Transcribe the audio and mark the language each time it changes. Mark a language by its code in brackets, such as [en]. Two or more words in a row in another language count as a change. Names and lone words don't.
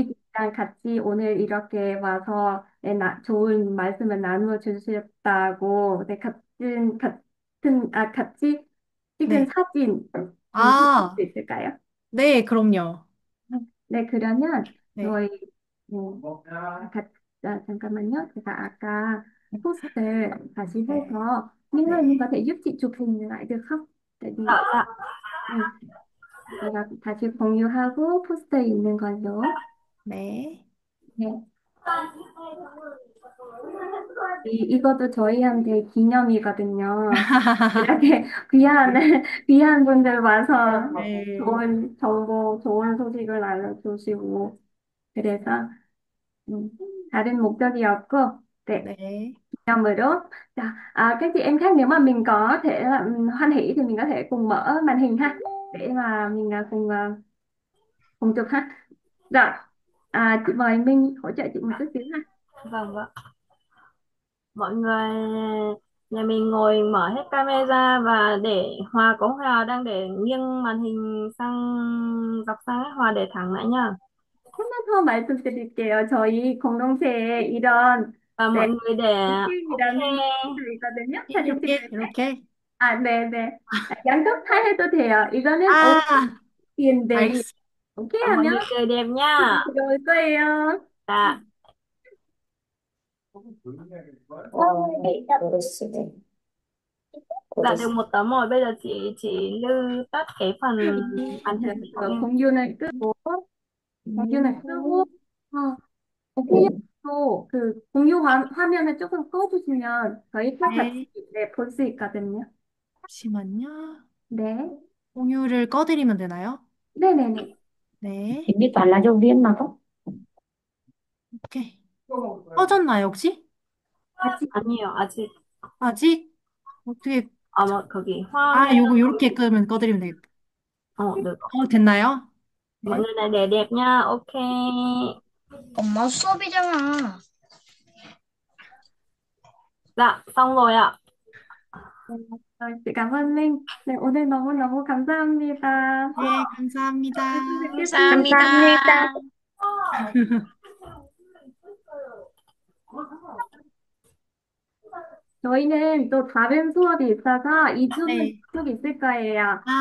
[ko] 저희랑 같이 오늘 이렇게 와서 좋은 말씀을 나누어 주셨다고 같이 찍은 네. 사진 할 수 아, 있을까요? 네, 그럼요. 네, 그러면 네, 저희 잠깐만요. 제가 아까 포스트 다시 해서 민호님 네, [vi] có thể giúp chị chụp hình lại được không? Tại vì Dạ, dạ. [ko] 네, 제가 다시 공유하고 포스트에 있는 걸로. 네. 네. 이것도 저희한테 기념이거든요. 이렇게 귀한, 귀한 분들 와서 네, 좋은 정보, 좋은 소식을 알려주시고, 그래서, 음, 다른 목적이 없고, 네, 네, 기념으로. [vi] Dạ, các chị em khác nếu mà mình có thể là hoan hỉ thì mình có thể cùng mở màn hình ha, để mà mình cùng chụp ha. Rồi, chị mời Minh hỗ trợ chị một chút xíu ha. Vâng, vâng. Mọi người, nhà mình ngồi mở hết camera và để Hòa có Hòa đang để nghiêng màn hình dọc sang ấy, Hòa để thẳng lại nha. [ko] 하나 더 말씀드릴게요. 저희 공동체에 이런 [vi] Và [ko] 네, [vi] mọi người để ok. [ko] 미팅이라는 게 있거든요. 사진 이렇게, 찍을 때. 이렇게. 네네. 양쪽 다 해도 돼요. 이거는 아, [vi] tiền 대리. [ko] 알겠습니다. 오케이 [vi] Và mọi [ko] 하면 [vi] người cười đẹp nha. [ko] 들어올 거예요. [vi] Dạ. Dạ được một tấm rồi, bây giờ chị lưu tắt cái phần màn hình của em. [ko] 공유는 끄고, 공유는 끄고, 오케이로 공유 화면을 조금 꺼주시면 저희 다 같이 네, 네, 볼 수 있거든요. 잠시만요. 네. 공유를 꺼드리면 되나요? 네네네. 네, [vi] biết toán là giáo viên mà không? [ko] 오케이. 꺼졌나요, 혹시? 같이 아니에요, 아직. 아직? 어떻게, 뭐 거기 화면. 아, 요렇게 끄면 꺼드리면 되겠다. [vi] Được. [ko] 됐나요? [vi] Mọi [ko] 네. [vi] người này để đẹp nha, ok. [ko] 엄마 수업이잖아. [vi] Dạ, xong rồi ạ. 네, chị cảm ơn Linh. [ko] 네, 오늘 너무너무 감사합니다. 네, 감사합니다. 다시 뵙겠습니다. 감사합니다. 저희는 또 다른 수업이 있어서 2주 네. 쭉 있을 거예요.